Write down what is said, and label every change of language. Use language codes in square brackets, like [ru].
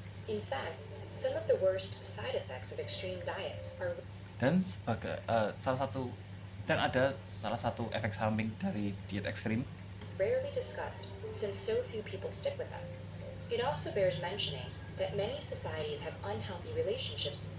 [en] In fact, some of the worst side effects of extreme diets are [id] Dan sebagai ada salah satu efek samping dari diet ekstrim [en] rarely discussed since so few people stick with them. It also bears mentioning that many societies have unhealthy relationships.